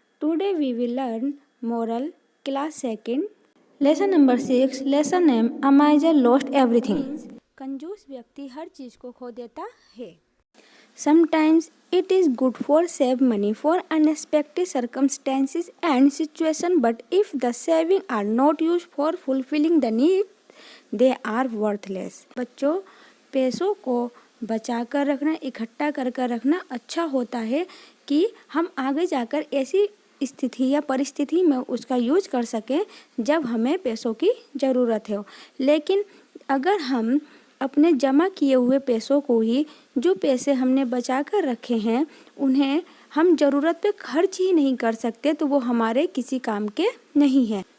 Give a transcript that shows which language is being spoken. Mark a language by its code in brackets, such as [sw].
[en] Today we will learn Moral, Class 2nd. Lesson number 6. Lesson name: A miser lost everything. [hi] कंजूस व्यक्ति हर चीज को खो देता है. [en] Sometimes it is good for save money for unexpected circumstances and situation, but if the saving are not used for fulfilling the need, they are worthless. [hi] बच्चों, पैसों को बचा कर रखना, इकट्ठा कर कर रखना अच्छा होता है कि हम आगे जाकर ऐसी स्थिति या परिस्थिति में उसका यूज कर सकें जब हमें पैसों की ज़रूरत हो। लेकिन अगर हम अपने जमा किए हुए पैसों को ही, जो पैसे हमने बचा कर रखे हैं, उन्हें हम ज़रूरत पे खर्च ही नहीं कर सकते तो वो हमारे किसी काम के नहीं हैं।